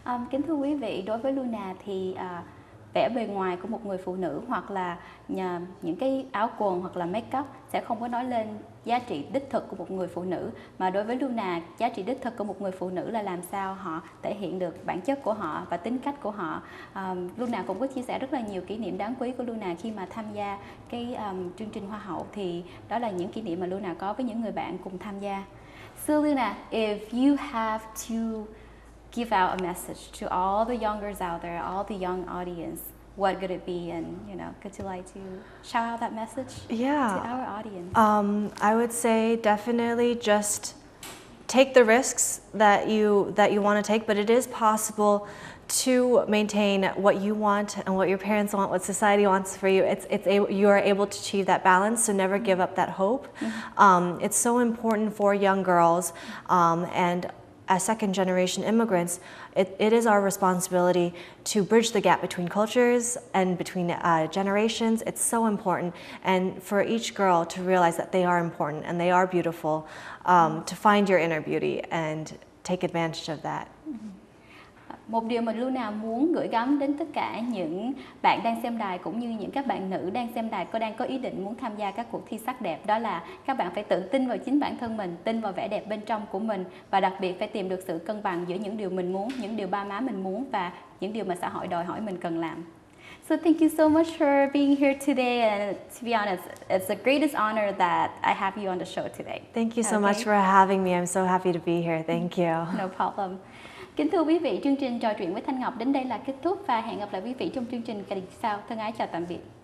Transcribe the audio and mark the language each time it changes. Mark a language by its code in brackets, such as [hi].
[vi] Kính thưa quý vị, đối với Luna thì vẻ bề ngoài của một người phụ nữ hoặc là những cái áo quần hoặc là make up sẽ không có nói lên giá trị đích thực của một người phụ nữ, mà đối với Luna, giá trị đích thực của một người phụ nữ là làm sao họ thể hiện được bản chất của họ và tính cách của họ. Luna cũng có chia sẻ rất là nhiều kỷ niệm đáng quý của Luna khi mà tham gia cái chương trình Hoa hậu, thì đó là những kỷ niệm mà Luna có với những người bạn cùng tham gia. [en] So Luna, if you have to give out a message to all the young girls out there, all the young audience, what could it be? And could you like to shout out that message to our audience? I would say definitely just take the risks that you want to take, but it is possible to maintain what you want and what your parents want, what society wants for you. You are able to achieve that balance, so never give up that hope. It's so important for young girls, and as second-generation immigrants, it is our responsibility to bridge the gap between cultures and between generations. It's so important, and for each girl to realize that they are important and they are beautiful, to find your inner beauty and take advantage of that. [vi] Một điều mà Luna muốn gửi gắm đến tất cả những bạn đang xem đài cũng như những các bạn nữ đang xem đài đang có ý định muốn tham gia các cuộc thi sắc đẹp, đó là các bạn phải tự tin vào chính bản thân mình, tin vào vẻ đẹp bên trong của mình, và đặc biệt phải tìm được sự cân bằng giữa những điều mình muốn, những điều ba má mình muốn và những điều mà xã hội đòi hỏi mình cần làm. [en] So thank you so much for being here today, and to be honest, it's the greatest honor that I have you on the show today. Thank you so much for having me. I'm so happy to be here. Thank you. No problem. [vi] Kính thưa quý vị, chương trình trò chuyện với Thanh Ngọc đến đây là kết thúc và hẹn gặp lại quý vị trong chương trình kỳ sau. Thân ái chào tạm biệt.